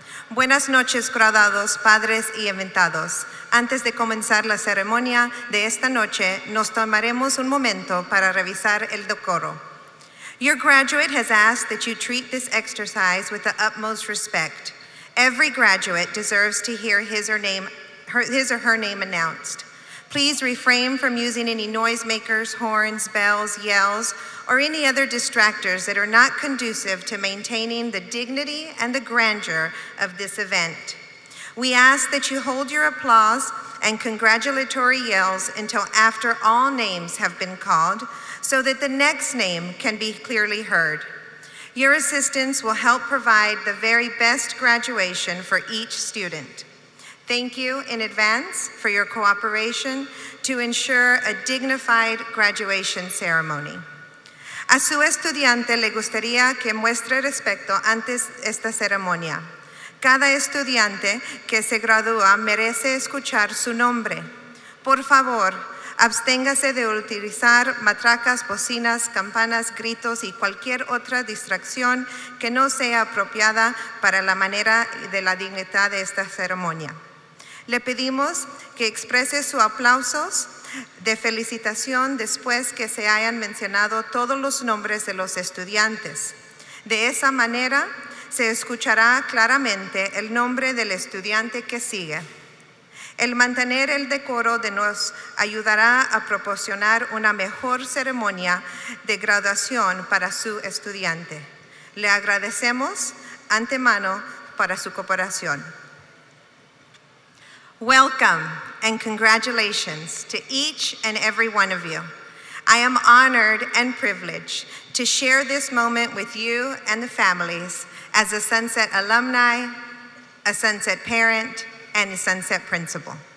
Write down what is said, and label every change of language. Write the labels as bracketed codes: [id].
[es] Buenas noches, graduados, padres y invitados. Antes de comenzar la ceremonia de esta noche, nos tomaremos un momento para revisar el decoro. [en] Your graduate has asked that you treat this exercise with the utmost respect. Every graduate deserves to hear his or her name announced. Please refrain from using any noisemakers, horns, bells, yells, or any other distractors that are not conducive to maintaining the dignity and the grandeur of this event. We ask that you hold your applause and congratulatory yells until after all names have been called, so that the next name can be clearly heard. Your assistance will help provide the very best graduation for each student. Thank you in advance for your cooperation to ensure a dignified graduation ceremony. [es] A su estudiante le gustaría que muestre respeto antes esta ceremonia. Cada estudiante que se gradúa merece escuchar su nombre. Por favor, absténgase de utilizar matracas, bocinas, campanas, gritos y cualquier otra distracción que no sea apropiada para la manera de la dignidad de esta ceremonia. Le pedimos que exprese sus aplausos de felicitación después que se hayan mencionado todos los nombres de los estudiantes. De esa manera, se escuchará claramente el nombre del estudiante que sigue. El mantener el decoro nos ayudará a proporcionar una mejor ceremonia de graduación para su estudiante. Le agradecemos antemano para su cooperación. [en] Welcome and congratulations to each and every one of you. I am honored and privileged to share this moment with you and the families as a Sunset alumni, a Sunset parent, and a Sunset principal.